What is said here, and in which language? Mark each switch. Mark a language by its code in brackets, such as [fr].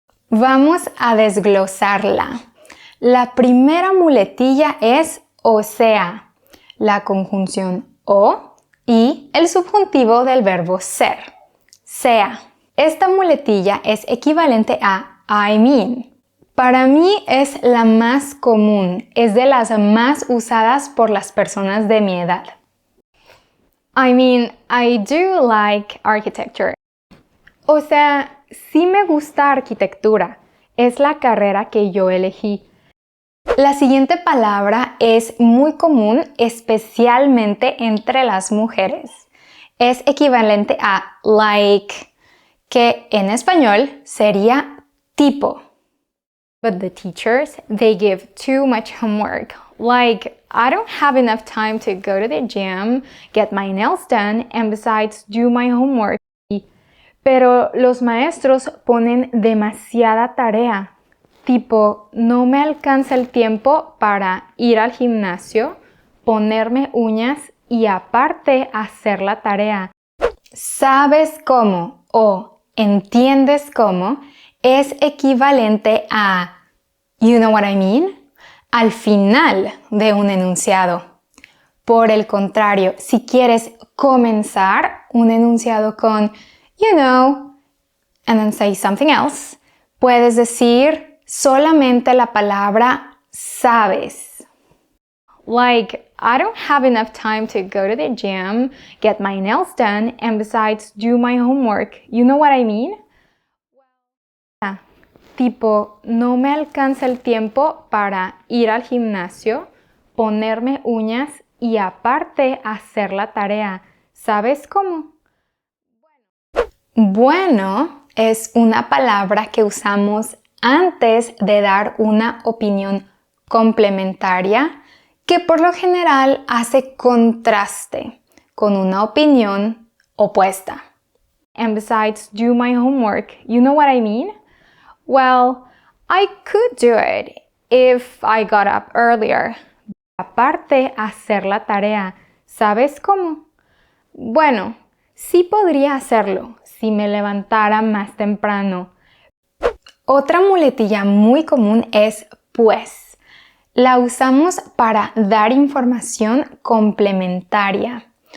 [es] Vamos a desglosarla. La primera muletilla es o sea, la conjunción o y el subjuntivo del verbo ser. Sea. Esta muletilla es equivalente a [en] I mean. [es] Para mí es la más común, es de las más usadas por las personas de mi edad. [en] I mean, I do like architecture. [es] O sea, sí me gusta arquitectura, es la carrera que yo elegí. La siguiente palabra es muy común, especialmente entre las mujeres. Es equivalente a like, que en español sería tipo. [en] But the teachers, they give too much homework. Like, I don't have enough time to go to the gym, get my nails done, and besides do my homework. [es] Pero los maestros ponen demasiada tarea. Tipo, no me alcanza el tiempo para ir al gimnasio, ponerme uñas y aparte hacer la tarea. ¿Sabes cómo o entiendes cómo es equivalente a [en] you know what I mean [es] al final de un enunciado? Por el contrario, si quieres comenzar un enunciado con [en] you know and then say something else, [es] puedes decir solamente la palabra sabes. [en] Like, I don't have enough time to go to the gym, get my nails done, and besides do my homework. You know what I mean? [es] Tipo, no me alcanza el tiempo para ir al gimnasio, ponerme uñas y aparte hacer la tarea. ¿Sabes cómo? Bueno es una palabra que usamos antes de dar una opinión complementaria que por lo general hace contraste con una opinión opuesta. [en] And besides do my homework, you know what I mean? Well, I could do it if I got up earlier. [es] Aparte, hacer la tarea. ¿Sabes cómo? Bueno, Sí podría hacerlo si me levantara más temprano. Otra muletilla muy común es pues. La usamos para dar información complementaria.